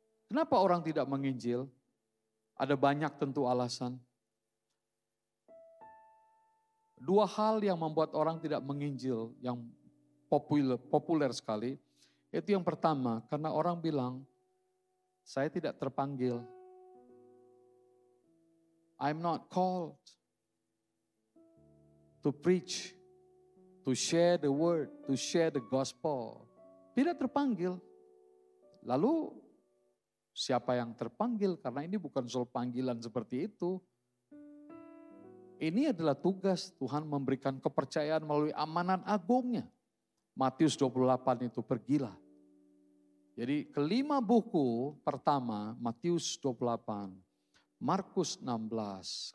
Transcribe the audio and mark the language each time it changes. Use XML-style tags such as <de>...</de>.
<id>Kenapa orang tidak menginjil? Ada banyak tentu alasan. Dua hal yang membuat orang tidak menginjil yang populer sekali. Itu yang pertama, karena orang bilang, saya tidak terpanggil.</id> <en>I'm not called to preach, to share the word, to share the gospel.</en> <id>Tidak terpanggil. Lalu siapa yang terpanggil? Karena ini bukan soal panggilan seperti itu. Ini adalah tugas Tuhan memberikan kepercayaan melalui amanat agungnya. Matius 28 itu pergilah. Jadi kelima buku pertama Matius 28, Markus 16.</id>